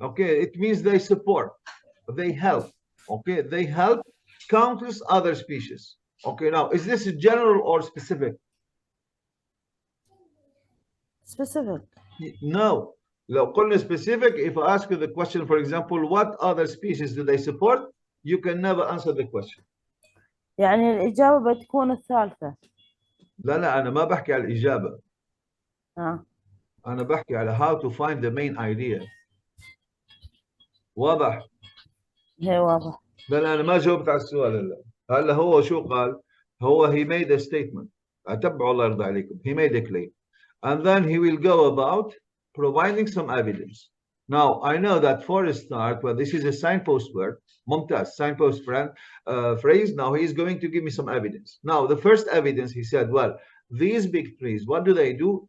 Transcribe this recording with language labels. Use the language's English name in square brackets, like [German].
[English] Okay, it means they support, they help. Okay, they help countless other species. Okay, now is this general or specific? Specific. No. [Arabic] لو قلنا [English] specific, if I ask you the question, for example, what other species do they support? You can never answer the question. [Arabic] يعني الإجابة بتكون الثالثة. لا أنا ما بحكي على الإجابة. أنا بحكي على [English] how to find the main idea. [Arabic] واضح؟ هي واضح. لا أنا ما جاوبت على السؤال هلا هو شو قال؟ هو [English] he made a statement. [Arabic] أتبعوا الله يرضى عليكم. [English] He made a claim. And then he will go about providing some evidence. Now, I know that for a start, well, this is a signpost word, [Arabic] ممتاز, [English] signpost phrase. Now, he is going to give me some evidence. Now, the first evidence, he said, well, these big trees, what do?